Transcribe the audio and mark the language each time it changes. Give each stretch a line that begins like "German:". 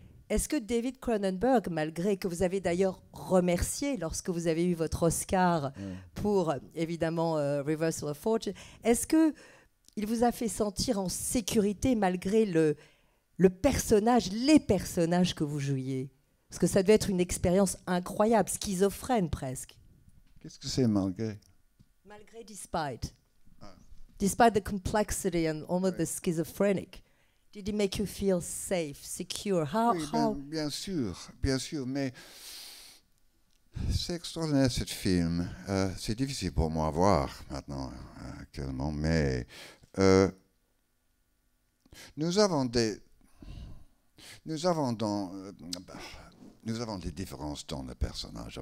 French: Est-ce que David Cronenberg, malgré que vous avez d'ailleurs remercié lorsque vous avez eu votre Oscar pour, évidemment, Reversal of Fortune, est-ce qu'il vous a fait sentir en sécurité malgré le personnage, les personnages que vous jouiez? Parce que ça devait être une expérience incroyable, schizophrène presque. Qu'est-ce que c'est malgré?
English: Malgré, despite. Despite the complexity and almost the schizophrenic. Did it make you feel safe, secure?
French: Oui, bien sûr, mais c'est extraordinaire ce film. C'est difficile pour moi à voir maintenant, actuellement, mais nous avons des différences dans le personnage.